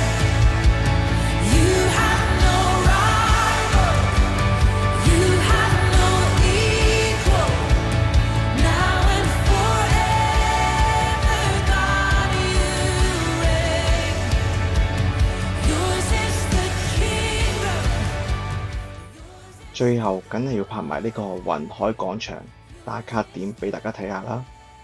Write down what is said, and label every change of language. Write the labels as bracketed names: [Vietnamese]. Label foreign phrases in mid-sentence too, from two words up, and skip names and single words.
[English] You have no rival, you have no equal. Now and forever, God, you reign. Yours is the kingdom. [Cantonese] 最後梗係要拍埋呢個雲海廣場打卡點俾大家睇下啦。